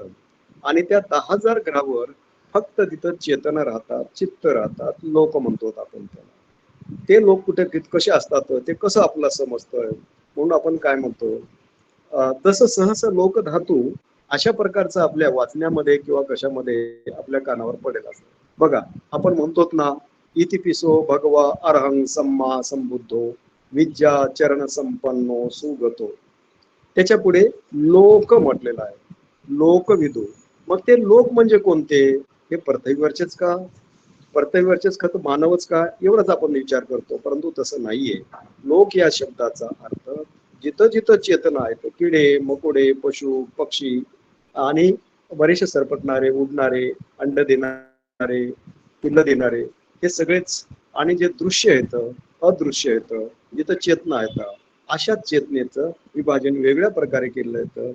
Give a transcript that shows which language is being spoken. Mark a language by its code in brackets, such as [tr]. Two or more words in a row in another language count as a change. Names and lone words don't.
[mr] आणि त्या 10,000 ग्रहावर फक्त तिथं चेतन राहतात, चित्त राहतात, लोक म्हणतो आपण त्याला. ते लोक कुठे कसे असतात ते कसं आपल्याला समजतं, म्हणून आपण काय म्हणतो, तसं [pi] सहस लोक धातू [mr] अशा प्रकारचं आपल्या वाचण्यामध्ये किंवा कशामध्ये आपल्या कानावर पडेल असं. बघा, आपण म्हणतो ना, [pi] इतिपिसो भगवा अरहं सम्मा संबुद्धो विद्या चरण संपन्नो सुगतो. [mr] त्याच्या पुढे लोक म्हटलेलं आहे, लोकविदू. मग ते लोक म्हणजे कोणते, हे पृथ्वीवरचेच का, पृथ्वीवरचेच खत मानवच का, एवढाच आपण विचार करतो, परंतु तसं नाहीये. लोक या शब्दाचा अर्थ जिथं जिथं चेतना आहे, किडे मकोडे पशु पक्षी आणि बरेचसे सरपटणारे उडणारे अंड देणारे पिल्ल देणारे हे सगळेच, आणि जे दृश्य आहेत अदृश्य आहेत, जिथं चेतना आहेत, अशा चेतनेचं विभाजन वेगळ्या प्रकारे केलं येतं.